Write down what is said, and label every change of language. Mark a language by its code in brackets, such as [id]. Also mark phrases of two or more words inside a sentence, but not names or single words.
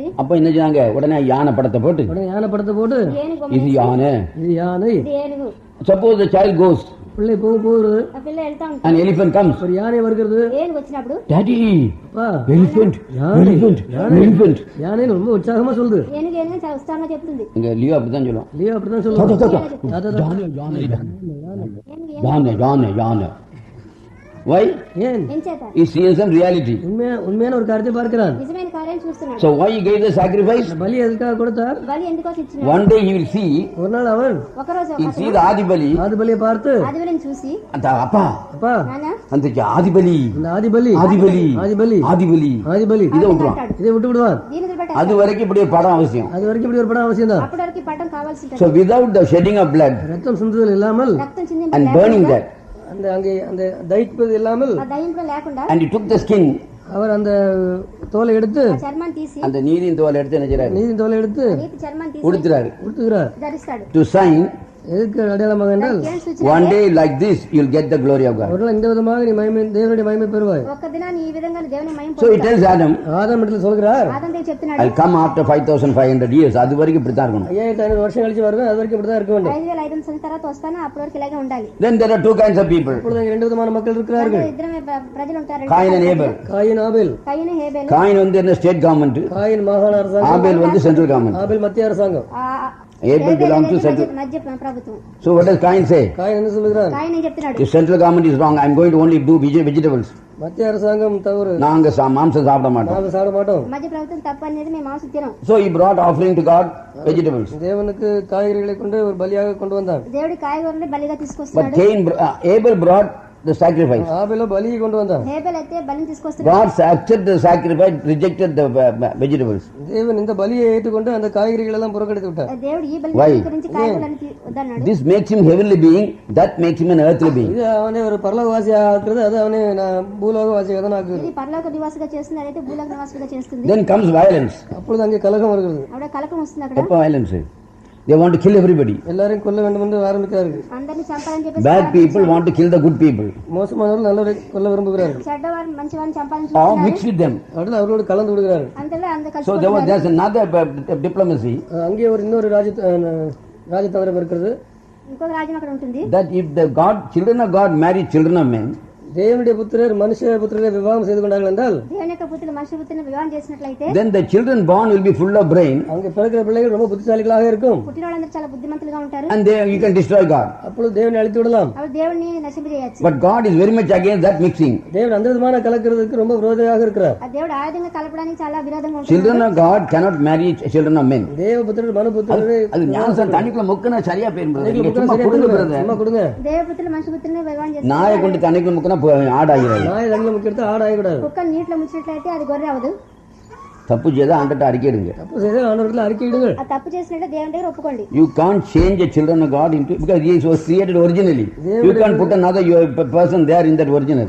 [ta] அப்ப என்ன செய்றாங்க, உடனே யானை படத்தை போட்டு உடனே யானை படத்தை போட்டு [te] ఏనుగు [ta] இது யானை. இது யானை. [te] ఇది ఏనుగు. [en] Suppose the child goes [ta] பிள்ளை போகிறது. [te] ఆ పిల్ల వెళ్తా ఉంటుంది. [en] and elephant comes. [ta] ஒரு யானை வருகிறது. [te] ఏనుగు వచ్చినప్పుడు [en] Daddy, [ta] அப்பா [en] elephant, [ta] யானை, [en] elephant, [ta] யானை. [en] elephant. [ta] யானைன்னு ரொம்ப உற்சாகமா சொல்லுது. [te] ఏనుగు ఏనుగు చాలా ఉత్సాహంగా చెప్తుంది. [ta] இங்க லியோ அப்படிதான் சொல்லுவான். இல்லையா அப்படிதான் சொல்லுவாங்க. யானை யானை யானை. [en] Why? [ta] ஏன்? [te] ఏం చేత? [en] He sees some reality. [ta] உண்மையான ஒரு காரியத்தை பார்க்கிறான். [te] నిజమైన కార్యం చూస్తున్నాడు. [en] So why he gave the sacrifice? [ta] பலி எதுக்காக கொடுத்தார்? [te] బలి ఎందుకోసం ఇచ్చినాడు? [en] One day he will see, [ta] ஒரு நாள் அவன் [te] ఒకరోజు [en] he see the Adibali. [ta] ஆதி பலியை பார்த்து, [te] ఆది బలిని చూసి [ta] அந்த அப்பா அப்பா [te] నాన్న [ta] அந்த ஆதிபலி இந்த ஆதி பலி ஆதிபலி ஆதிபலி ஆதிபலி ஆதிபலி இதை விட்டுருவான். இதை விட்டு விடுவான். [te] దీని వదిలిపెట్టాలి. [ta] அது వరకు இப்படி ஒரு படம் அவசியம். அது வரைக்கும் இப்படி ஒரு படம் அவசியம் தான். [te] అప్పటి వరకు ఈ పటం కావాల్సి ఉంటుంది. [en] So without the shedding of blood [ta] ரத்தம் சிந்துதல் இல்லாமல் [te] రక్తం చిందింపు [en] and burning that, [ta] அந்த அங்கே அந்த தைப்பது இல்லாமல் [te] ఆ దహింపు లేకుండా [en] and he took the skin, [ta] அவர் அந்த தோலை எடுத்து [te] ఆ చర్మాన్ని తీసి [ta] அந்த நீதியின் தோலை எடுத்து என்ன செய்றாரு, நீதி தோலை எடுத்து [te] నీతి చర్మాన్ని తీసి [ta] உடுத்துறாரு. உடுத்துகிறார். [te] ధరిస్తాడు. [en] To sign, [ta] எதுக்கு அடையாளமாக என்றால், [te] ఏం సూచన? [en] one day like this you'll get the glory of God. [ta] ஒரு நாள் இந்த விதமாக நீ மகிமை தேவனுடைய மகிமை பெறுவாய். [te] ఒక్క దినాన్ని ఈ విధంగా దేవుని మహిమ [en] So he tells Adam, [ta] ஆதாம் இடத்துல சொல்கிறார், [te] ఆదం దగ్గర చెప్తున్నాడు, [en] I'll come after 5500 years. [ta] அது வரைக்கும் இப்படி தான் இருக்கணும். 5500 வருஷம் கழிச்சு வருவேன், அது வரைக்கும் இப்படிதான் இருக்க வேண்டும். [te] 5500 సంవత్సరాల తర్వాత వస్తాను, అప్పటి వరకు ఇలాగే ఉండాలి. [en] Then there are two kinds of people, [ta] இப்பொழுது அங்கே 2 விதமான மக்கள் இருக்கிறார்கள். [te] ఇద్దరమే ప్రజలు ఉంటారు. [en] Cain and Abel. [ta] காயின் ஆபேல். [te] కయ్యను హేబెలు. [ta] Cain வந்து என்ன [en] State government, [ta] காயின் மாகாண அரசாங்கம், Abel வந்து [en] central government. [ta] ஆபேல் மத்திய அரசாங்கம். [en] Abel belongs to central. [te] మధ్య ప్రభుత్వం. [en] So what does Cain say? [ta] காயின் என்ன சொல்கிறார்? [te] కాయన ఏం చెప్తున్నాడు? [en] If central government is wrong, I'm going to only do vegetables. [ta] மத்திய அரசாங்கம் தவறு, நாங்க மாம்சம் சாப்பிட மாட்டோம். நாங்கள் சாப்பிட மாட்டோம். [te] మధ్య ప్రభుత్వం తప్పు అనేది మేము మాంసం తినం. [en] So he brought offering to God vegetables. [ta] தேவனுக்கு காய்கறிகளை கொண்டு ஒரு பலியாக கொண்டு வந்தான். [te] దేవుడి కాయగూరని బలిగా [en] But [te] తీసుకొస్తున్నాడు. [en] Abel brought the sacrifice. [ta] ஆபேலோ பலியை கொண்டு வந்தான். [te] హేబెల్ అయితే బలిని తీసుకొస్తున్నాడు. [en] God accepted the sacrifice, rejected the vegetables. [ta] தேவன் இந்த பலியை ஏற்றுக்கொண்டு அந்த காய்கறிகள் எல்லாம் புறக்கணித்து விட்டார். [te] దేవుడు ఈ బలిని [en] Why? [te] స్వీకరించి కాయగూరని వద్దన్నాడు. [en] This makes him heavenly being, that makes him an earthly being. [ta] இது அவனை ஒரு பரலோகவாசியாக ஆக்குறது, அது அவனை பூலோகவாசியாக தான் ஆக்குது. [te] ఇది పరలోక నివాసిగా చేస్తుంది, అదైతే భూలోక నివాసిగా చేస్తుంది. [en] Then comes violence. [ta] அப்பொழுது அங்கே கலகம் வருகிறது. [te] అక్కడ కలకం వస్తుంది. అక్కడ [ta] எப்ப violence? [en] They want to kill everybody. [ta] எல்லாரையும் கொல்ல வேண்டும் என்று ஆரம்பிக்கிறார்கள். [te] అందరిని చంపాలని చెప్పి [en] Bad people want to kill the good people. [ta] மோசமானவர்கள் நல்லவரை கொல்ல விரும்புகிறார்கள். [te] చెడ్డవారు మంచివారిని చంపాలని [en] Or [te] చూస్తున్నారు. [en] mix with them. [ta] அவர்களோடு கலந்து விடுகிறார்கள். [te] అందులో అంత [en] So there's another diplomacy. [ta] அங்கே இன்னொரு ராஜதந்திரம் இருக்கிறது. [te] ఇంకొక రాజ్యం అక్కడ ఉంటుంది. [en] That if the children of God marry children of men, [ta] தேவனுடைய புத்திரர் மனுஷ புத்திரரை விவாகம் செய்து கொண்டார்கள் என்றால், [te] దేవుని యొక్క పుత్రులు మనుషుల పుత్రులను వివాహం చేసినట్లయితే, [en] then the children born will be full of brain. [ta] அங்கே பிறக்கிற பிள்ளைகள் ரொம்ப புத்திசாலிகளாக இருக்கும். [te] పుట్టిన వాళ్ళందరూ చాలా బుద్ధిమంతులుగా ఉంటారు. [en] And you can destroy God. [ta] அப்பொழுது தேவனை அழித்து விடலாம். [te] అప్పుడు దేవుణ్ణి నశింపజేయొచ్చు. [en] But God is very much against that mixing. [ta] தேவன் அந்த விதமான கலக்கிறதுக்கு ரொம்ப விரோதியாக இருக்கிறார். [te] ఆ దేవుడు ఆ విధంగా కలపడానికి చాలా విరోధంగా ఉంటాడు. [en] Children of God cannot marry children of men. [ta] தேவ புத்திரர் மனு புத்திரரை அது ஞானசான் தண்ணிக்குள்ள முக்கனா சரியா போயிருந்தது. சும்மா கொடுங்க. [te] దేవ పుత్రులు మనుషుల పుత్రులను వివాహం చేస్తారు. [ta] நாயை கொண்டு தண்ணிக்குள்ள முக்கனா ஆடாகிறது. நாய் தண்ணில முக்கிட்டு ஆடாயக்கூடாது. [te] కుక్క నీటిలో ముంచినట్లయితే అది గొర్రె అవదు. [ta] தப்பு செய்தா ஆண்டட்ட அறிக்கையிடுங்க. தப்பு செய்தா ஆண்டவருக்கு அறிக்கையிடுங்க. [te] ఆ తప్పు చేసినట్లయితే దేవుని దగ్గర ఒప్పుకోండి. [en] You can't change a children of God into, because he was created originally. You can't put another person there in that original.